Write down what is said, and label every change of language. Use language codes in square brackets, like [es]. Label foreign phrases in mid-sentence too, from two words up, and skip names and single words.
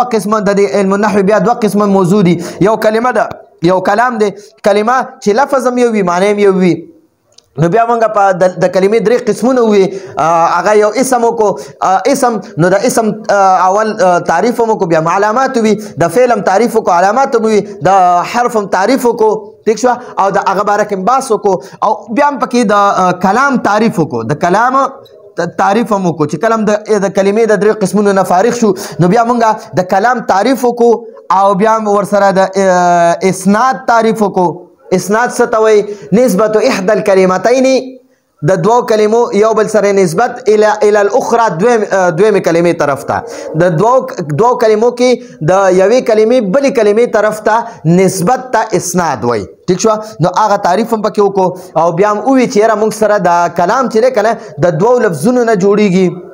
[ps] دوه قسمه د [ar] علم النحو [ps] بیا دوه قسمه موضوع دي یو کلمه ده یو کلام دی کلمه چې لفظ هم یو وي معنی هم یو وي نو بیا مونږه په د کلمې درې قسمونه وي هغه یو اسم کو اسم نو د اسم اول تعریف مو کو بیا علامات وي د فعل تعریف کو علامات وي د حرف تعریف کو ٹھیک شو او د هغه باره کې بحث کو او بیا پکې د کلام تعریف کو د کلام تعریف مو کو چې کلام د کلمې د درې قسمونو نه فارغ شو نو بیا مونږه د کلام تعریف کو او بیا ور سره د اسناد تعریف کو اسناد ستوي [ar] نسبت احدى الكلمتين [ps] د دوه کلمو یو بل سره نسبت [ar] الى الاخرى [ps] دویم کلمې طرف ته د دوه کلمو کې د یوې کلمې بل کلمې طرف ته نسبت ته اسناد وای ٹھیک شو نو هغه تعریف هم پکې وکړو او بیا هم وی چې را موږ سره د کلام چې کنه د دوه لفظونو نه جوړیږي